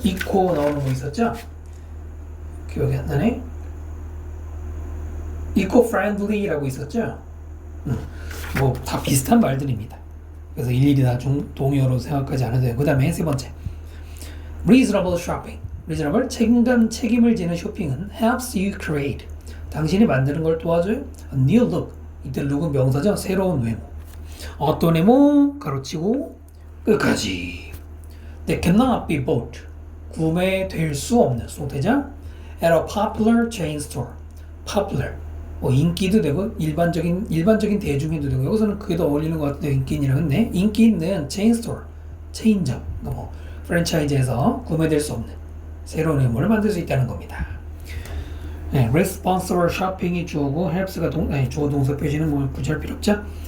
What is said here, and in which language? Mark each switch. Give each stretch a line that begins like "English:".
Korean: eco 나오는 거 있었죠? 기억이 안 나네. eco-friendly라고 있었죠? 뭐 다 비슷한 말들입니다. 그래서 일일이 다 동의어로 생각하지 않아도 돼요. 그 다음에 세 번째 reasonable shopping.
English: reasonable 책임을 지는 쇼핑은 helps you create.
Korean: 당신이 만드는 걸 도와줘요.
English: A new look.
Korean: 이때 look은 명사죠. 새로운 외모. 어떤 외모 가로치고 끝까지.
English: That cannot be bought.
Korean: 구매될 수 없는 송태자 at a popular chain store. popular 뭐 인기도 되고 일반적인 대중에도 되고 여기서는 그게 더 어울리는 것 같은데 인기인이라고 했네. 인기 있는 체인 스토어, 체인점, 뭐 프랜차이즈에서 구매될 수 없는 새로운 의무를 만들 수 있다는 겁니다. 네, responsible shopping 이 주어고 helps가 주어 동사 표시는 뭐 굳이 할 필요 없죠.